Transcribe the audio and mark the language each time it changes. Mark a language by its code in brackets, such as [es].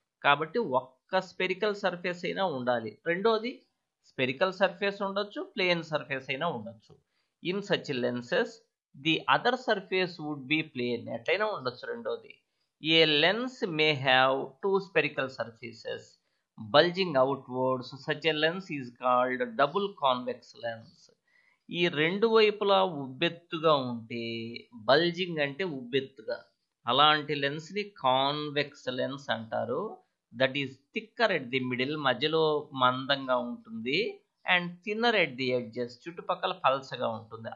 [te] కాబట్టి ఒక్క spherical surface అయినా ఉండాలి. రెండోది స్పెరికల్ సర్ఫేస్ ఉండొచ్చు, ప్లేన్ సర్ఫేస్ అయినా ఉండొచ్చు. [en] In such lenses the other surface would be plane. [te] ఎట్లయినా ఉండొచ్చు రెండోది. [en] A lens may have two spherical surfaces bulging outwards. Such a lens is called double convex lens. [te] ఈ రెండు వైపులా ఉబ్బెత్తుగా ఉంటే, బల్జింగ్ అంటే ఉబ్బెత్తుగా, అలాంటి లెన్స్ని కాన్వెక్స్ లెన్స్ అంటారు. [en] that is thicker at the middle, [te] మధ్యలో మందంగా ఉంటుంది, [en] and thinner at the edges, [te] చుట్టుపక్కల పల్సగా ఉంటుంది.